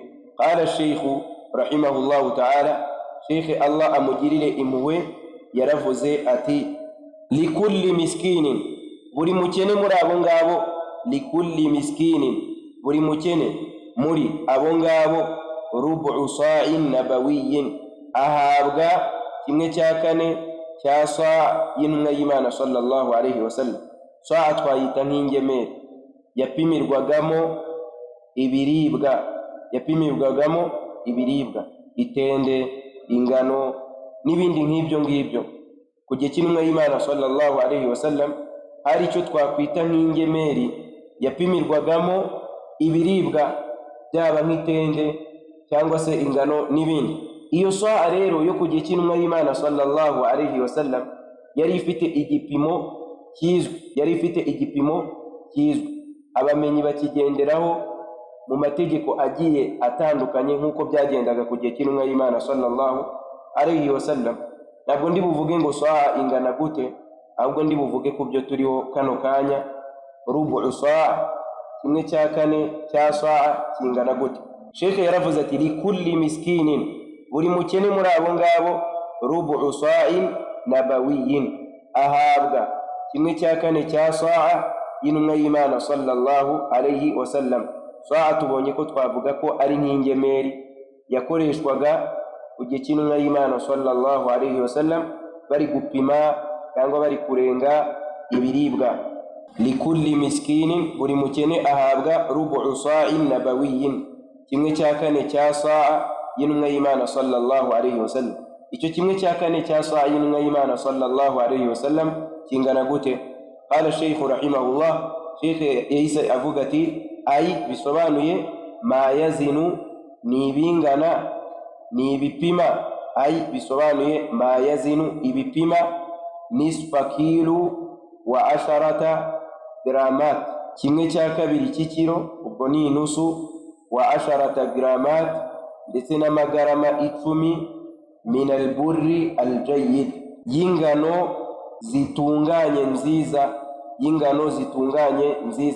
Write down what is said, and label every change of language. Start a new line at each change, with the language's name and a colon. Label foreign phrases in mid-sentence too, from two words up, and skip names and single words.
Arabic: قال الشيخ رحمه الله تعالى,
Kinyarwanda: Sheikh Allah amugirire impuhwe yaravuze ati
Arabic: لكل مسكين,
Kinyarwanda: buri mukene muri abo ngabo,
Arabic: لكل مسكين,
Kinyarwanda: buri mukene muri abo ngabo,
Arabic: ربع صاع نبوي,
Kinyarwanda: ahabwa 1/4 cya saa y'intumwa y'Imana
Arabic: صلى الله عليه وسلم.
Kinyarwanda: Saa twayita nk'ingemeri yapimirwagamo ibiribwa, itende, ingano n'ibindi nk'ibyo ngibyo. Ku gihe cy'intumwa y'Imana
Arabic: صلى الله عليه وسلم
Kinyarwanda: hari icyo twakwita nk'ingemeri yapimirwagamo ibiribwa, byaba nk'itende cyangwa se ingano n'ibindi. Iyo saa rero yo ku gihe cy'intumwa y'Imana
Arabic: صلى الله عليه وسلم
Kinyarwanda: yari ifite igipimo kizwi, abamenyi bakigenderaho mu mategeko agiye atandukanye nk'uko byagendaga ku gihe cy'intumwa y'Imana
Arabic: صلى الله عليه وسلم.
Kinyarwanda: Ntabwo ndi buvuge ngo saa ingana gute, ahubwo ndi buvuge ku byo turiho kano kanya.
Arabic: ربع صاع,
Kinyarwanda: 1/4 cya saa kingana gute? Sheikh yaravuze ati
Arabic: لكل مسكين,
Kinyarwanda: buri mukene muri abo ngabo
Arabic: ربع صاع نبوي,
Kinyarwanda: ahabwa kimwe cya kane cya sa'a y'intumwa y'Imana
Arabic: صلى الله عليه وسلم.
Kinyarwanda: Sa'a tubonye ko twavuga ko ari nk'ingemeri yakoreshwaga ku gihe cy'intumwa y'Imana
Arabic: صلى الله عليه وسلم
Kinyarwanda: bari gupima cyangwa bari kurenga ibiribwa.
Arabic: لكل مسكين,
Kinyarwanda: buri mukene ahabwa
Arabic: ربع صاع نبوي,
Kinyarwanda: kimwe cya kane cya sa'a y'intumwa y'Imana
Arabic: صلى الله عليه وسلم.
Kinyarwanda: Icyo kimwe cya kane cya sa'a y'intumwa y'Imana
Arabic: صلى الله عليه وسلم
Kinyarwanda: kingana gute?
Arabic: قال الشيخ رحمه الله,
Kinyarwanda: Sheikh yahise avuga ati ay, bisobanuye
Arabic: ما يزن,
Kinyarwanda: ni ibingana, ni ibipima. Ay bisobanuye
Arabic: ما يزن,
Kinyarwanda: ibipima
Arabic: نصف كيلو وعشرة غرامات,
Kinyarwanda: kimwe cya kabiri cy'ikiro, ubwo ni inusu,
Arabic: وعشرة غرامات,
Kinyarwanda: ndetse n'amagarama 10
Arabic: من البر الجيد,
Kinyarwanda: y'ingano zitunganye nziza, y'ingano zitunganye nziza.